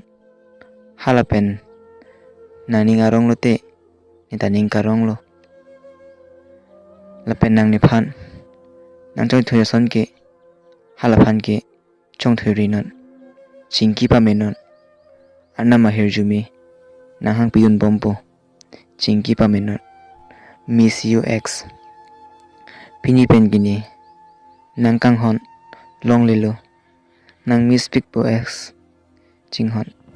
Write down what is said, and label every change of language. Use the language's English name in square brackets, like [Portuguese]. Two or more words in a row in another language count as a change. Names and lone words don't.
[Karbi] Hala pen nang ning arong lo te ni taning karong lo. La pen nang ni phan nang chong thuya son ke hala phan ke chong thuy rinon. Chingki pa minon. Anna mahir jumi nang hang piyun bompo. Chingki pa minon. [English] Miss you X. [Karbi] Pini pen gini nang kang hon long lilo nang miss pick po X. Ching hon.